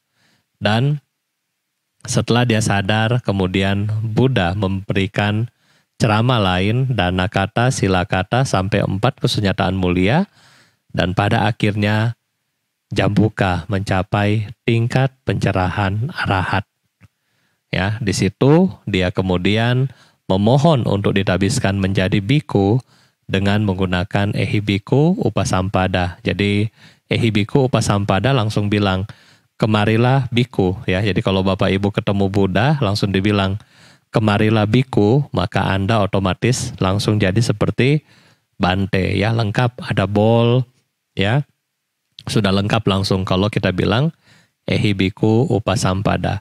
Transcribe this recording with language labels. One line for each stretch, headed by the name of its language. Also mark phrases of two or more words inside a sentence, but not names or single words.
Indonesian: Dan setelah dia sadar, kemudian Buddha memberikan ceramah lain,
Pali: dana kata, sila kata,
Indonesian: sampai 4 kesunyataan mulia, dan pada akhirnya Jambuka mencapai tingkat pencerahan arahat. Ya, di situ dia kemudian memohon untuk ditabiskan menjadi biku dengan menggunakan
Pali: ehibiku upasampada.
Indonesian: Jadi
Pali: ehibiku upasampada
Indonesian: langsung bilang, kemarilah biku. Ya, jadi kalau Bapak Ibu ketemu Buddha langsung dibilang, kemarilah biku, maka Anda otomatis langsung jadi seperti Bante. Ya, lengkap, ada bol, ya. Sudah lengkap langsung kalau kita bilang
Pali: ehibiku upasampada.